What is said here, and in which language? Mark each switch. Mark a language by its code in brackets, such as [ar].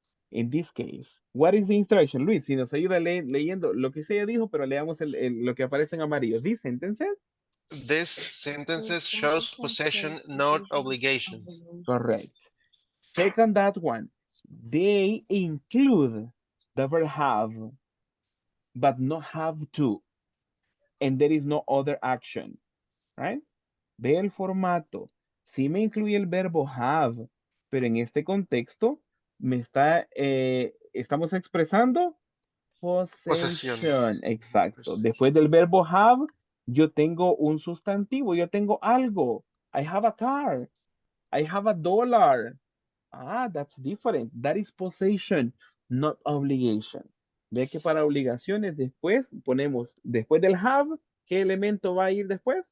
[en] In this case, what is the instruction? [es] Luis, si nos ayuda leyendo lo que se dijo, pero leamos lo que aparece en amarillo. [en] These sentences? This sentences shows possession, not obligation. Correct. Check on that one. They include the verb have, but not have to. And there is no other action, right? [es] Ve el formato. Sí me incluye el verbo have, pero en este contexto me estamos expresando Posesión. [en] Possession, exacto. [es] Después del verbo have, yo tengo un sustantivo, yo tengo algo. [en] I have a car. I have a dollar. Ah, that's different. That is possession, not obligation. [es] Ve que para obligaciones después ponemos, después del have, ¿qué elemento va a ir después?